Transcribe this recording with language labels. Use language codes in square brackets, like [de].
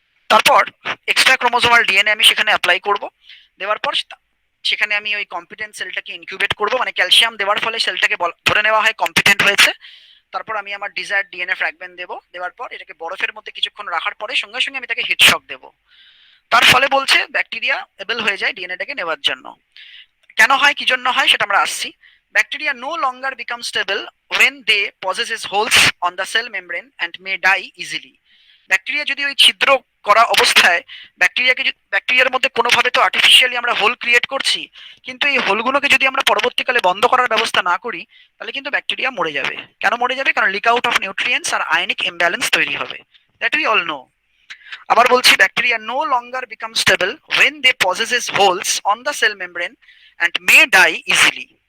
[bn] তারপর extra chromosomal DNA আমি সেখানে অ্যাপ্লাই করব। দেওয়ার পর সেখানে আমি ওই কম্পিটেন্ট সেলটাকে ইনকিউবেট করব, মানে ক্যালসিয়াম দেওয়ার ফলে সেলটাকে ধরে নেওয়া হয় কম্পিটেন্ট হয়েছে। তারপর আমি আমার ডিজায়ার্ড ডিএনএ ফ্র্যাগমেন্ট দেবো, দেওয়ার পর এটাকে বরফের মধ্যে কিছুক্ষণ রাখার পরে সঙ্গে সঙ্গে আমি তাকে হিট শক দেবো। তার ফলে বলছে ব্যাকটেরিয়া এবেল হয়ে যায় ডিএনএটাকে নেওয়ার জন্য। কেন হয়, কি জন্য হয় সেটা আমরা আসছি। [en] Bacteria no longer become stable when they possesses holes on the cell membrane and may die easily. [bn] Bacteria যদি ওই ছিদ্র করা অবস্থায়, ব্যাকটেরিয়ার মধ্যে কোনোভাবে তো আর্টিফিশিয়ালি আমরা হোল ক্রিয়েট করছি, কিন্তু এই হোলগুলোকে যদি আমরা পরবর্তীকালে বন্ধ করার ব্যবস্থা না করি, তাহলে কিন্তু ব্যাকটেরিয়া মরে যাবে। কেন মরে যাবে? [en] কারণ leak out of nutrients আর ionic imbalance [bn] তৈরি হবে, [en] That we all know. আবার বলছি, bacteria no longer become stable when they possesses holes on the cell membrane and may die easily.